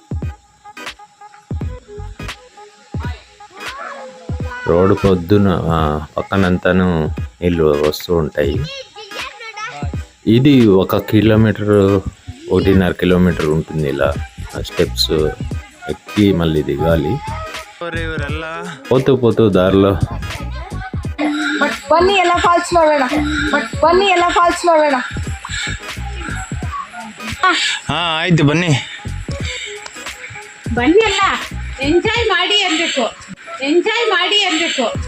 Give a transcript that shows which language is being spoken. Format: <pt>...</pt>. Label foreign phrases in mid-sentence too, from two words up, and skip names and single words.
<te>రోడ్డు పొద్దున పక్కనంతాను నీళ్ళు వస్తూ ఉంటాయి. ఇది 1 కిలోమీటర్, 1.5 కిలోమీటర్ ఉంటుంది. ఇలా స్టెప్స్ ఎక్కి మళ్ళీ దిగాలి. పోతూ పోతూ దారిలో</te> <kn>ಬನ್ನಿ ಎಲ್ಲ ಫಾಲ್ಸ್ ನೋಡೋಣ, ಬನ್ನಿ ಎಲ್ಲ ಫಾಲ್ಸ್ ನೋಡೋಣ. ಆಯ್ತು, ಬನ್ನಿ ಬನ್ನಿ ಅಲ್ಲ, ಎಂಜಾಯ್ ಮಾಡಿ ಅನ್ಬೇಕು, ಎಂಜಾಯ್ ಮಾಡಿ ಅನ್ಬೇಕು.</kn>